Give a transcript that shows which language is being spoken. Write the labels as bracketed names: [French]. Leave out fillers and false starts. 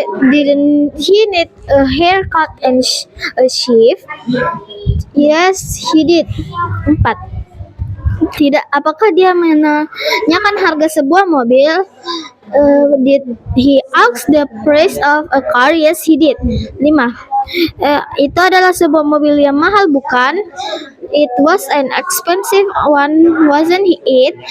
[English] Didn't he need a haircut and a shave? Yes, he did. [Indonesian] 4. Apakah dia menanyakan harga sebuah mobil? [English] Did he ask the price of a car? Yes, he did. 5. [Indonesian] Itu adalah sebuah mobil yang mahal, bukan? [English] It was an expensive one, wasn't it?